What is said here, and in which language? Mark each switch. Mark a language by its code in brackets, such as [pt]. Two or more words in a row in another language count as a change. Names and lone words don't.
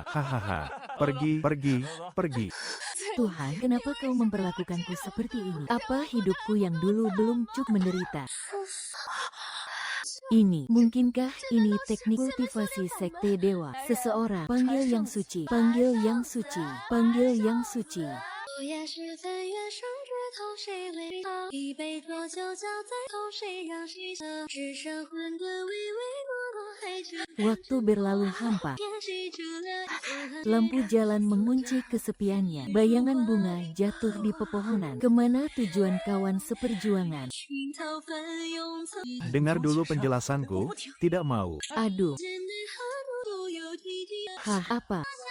[id] Hahaha. Pergi. Tuhan, kenapa kau memperlakukanku seperti ini? Apa hidupku yang dulu belum cukup menderita? Ini, mungkinkah ini teknik kultivasi sekte dewa? Seseorang, panggil yang suci. [zh] 昨夜时分，月升枝头，谁为道？一杯浊酒浇在头，谁让谁笑？只剩混沌微微落落海中。 [id] Waktu berlalu hampa. Lampu jalan mengunci kesepiannya. Bayangan bunga jatuh di pepohonan. Kemana tujuan kawan seperjuangan? Dengar dulu penjelasanku, tidak mau. Aduh. Hah, apa?